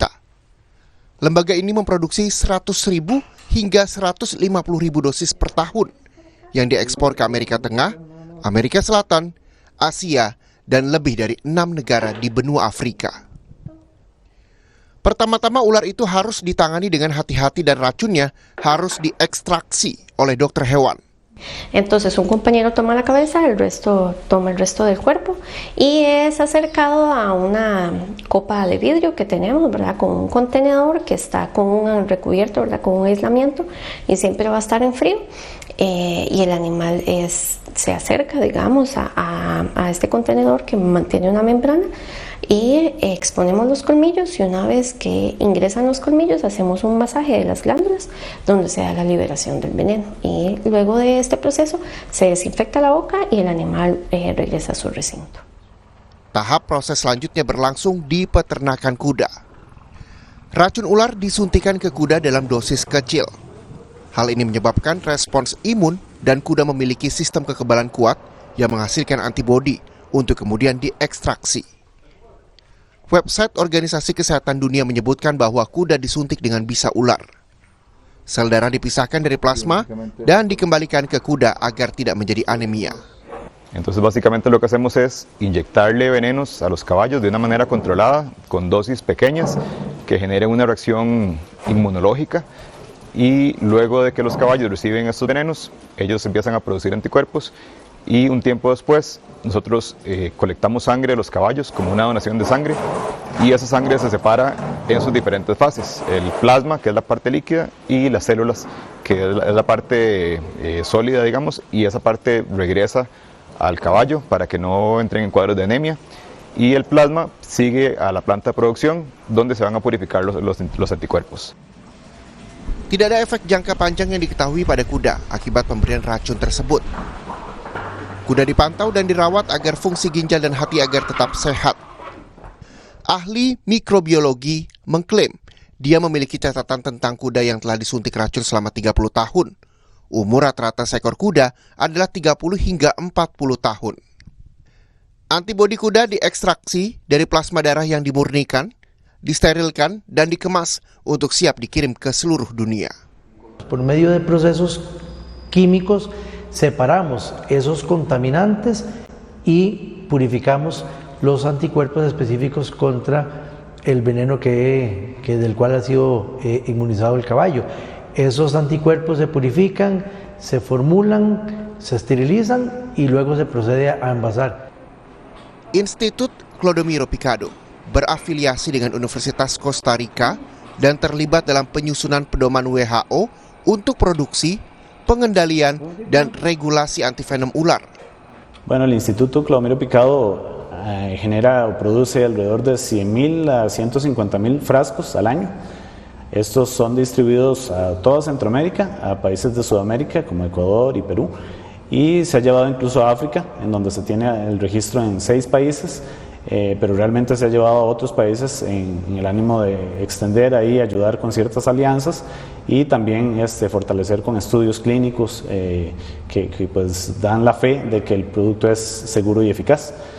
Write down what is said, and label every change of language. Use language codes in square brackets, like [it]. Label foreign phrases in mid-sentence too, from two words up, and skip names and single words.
[id] Lembaga ini memproduksi 100.000 hingga 150.000 dosis per tahun yang diekspor ke Amerika Tengah, Amerika Selatan, Asia, dan lebih dari 6 negara di benua Afrika. Pertama-tama ular itu harus ditangani dengan hati-hati dan racunnya harus diekstraksi oleh dokter hewan. [es] Entonces un compañero toma la cabeza, el resto toma el resto del cuerpo y es acercado a una copa de vidrio que tenemos, ¿verdad? Con un contenedor que está con un recubierto, ¿verdad? Con un aislamiento y siempre va a estar en frío, y el animal se acerca, digamos, a este contenedor que mantiene una membrana y exponemos los colmillos, y una vez que ingresan los colmillos hacemos un masaje de las glándulas donde se da la liberación del veneno, y luego de este proceso se desinfecta la boca y el animal regresa a su recinto. [id] Tahap proses selanjutnya berlangsung di peternakan kuda. Racun ular disuntikan ke kuda dalam dosis kecil. Hal ini menyebabkan respons imun dan kuda memiliki sistem kekebalan kuat yang menghasilkan antibodi untuk kemudian diekstraksi. Website Organisasi Kesehatan Dunia menyebutkan bahwa kuda disuntik dengan bisa ular. Sel darah dipisahkan dari plasma dan dikembalikan ke kuda agar tidak menjadi anemia. [es] Entonces básicamente lo que hacemos es inyectarle venenos a los caballos de una manera controlada, con dosis pequeñas, que generen una reacción inmunológica, y luego de que los caballos reciben estos venenos, ellos empiezan a producir anticuerpos, y un tiempo después nosotros colectamos sangre de los caballos como una donación de sangre, y esa sangre se separa en sus diferentes fases: el plasma, que es la parte líquida, y las células, que es la parte sólida, digamos, y esa parte regresa al caballo para que no entren en cuadros de anemia, y el plasma sigue a la planta de producción donde se van a purificar los anticuerpos. [id] Tidak ada efek jangka panjang yang diketahui pada kuda akibat pemberian racun tersebut. Kuda dipantau dan dirawat agar fungsi ginjal dan hati agar tetap sehat. Ahli mikrobiologi mengklaim dia memiliki catatan tentang kuda yang telah disuntik racun selama 30 tahun. Umur rata-rata seekor kuda adalah 30 hingga 40 tahun. Antibodi kuda diekstraksi dari plasma darah yang dimurnikan, disterilkan, dan dikemas untuk siap dikirim ke seluruh dunia. [es] Por medio de procesos químicos separamos esos contaminantes y purificamos los anticuerpos específicos contra el veneno del cual ha sido inmunizado el caballo. Esos anticuerpos se purifican, se formulan, se esterilizan y luego se procede a envasar. [id] Institut Clodomiro Picado berafiliasi dengan Universitas Costa Rica dan terlibat dalam penyusunan pedoman WHO untuk produksi, pengendalian, dan regulasi antivenom ular. [es] Bueno, el Instituto Clodomiro Picado genera o produce alrededor de 100.000 a 150.000 frascos al año. Estos son distribuidos a toda Centroamérica, a países de Sudamérica como Ecuador y Perú, y se ha llevado incluso a África, en donde se tiene el registro en 6 países, pero realmente se ha llevado a otros países en el ánimo de extender ahí, ayudar con ciertas alianzas, y también fortalecer con estudios clínicos que pues dan la fe de que el producto es seguro y eficaz.